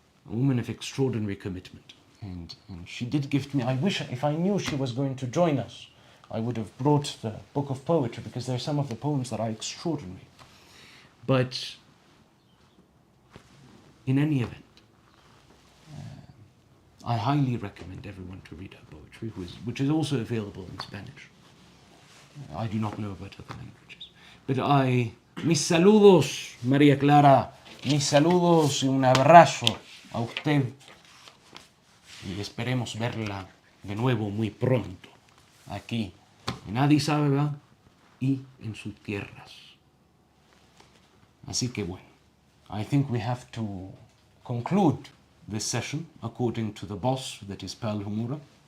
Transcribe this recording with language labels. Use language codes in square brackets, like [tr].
[en] A woman of extraordinary commitment. And she did gift me, I wish, if I knew she was going to join us, I would have brought the book of poetry, because there are some of the poems that are extraordinary. But in any event, I highly recommend everyone to read her poetry, which is also available in Spanish. I do not know about other languages. But [es] mis saludos, María Clara, mis saludos y un abrazo a usted. Y esperemos verla de nuevo muy pronto, aquí, en Addis Abeba y en sus tierras. Así que bueno, [en] I think we have to conclude this session according to the boss, that is Pearl Humura.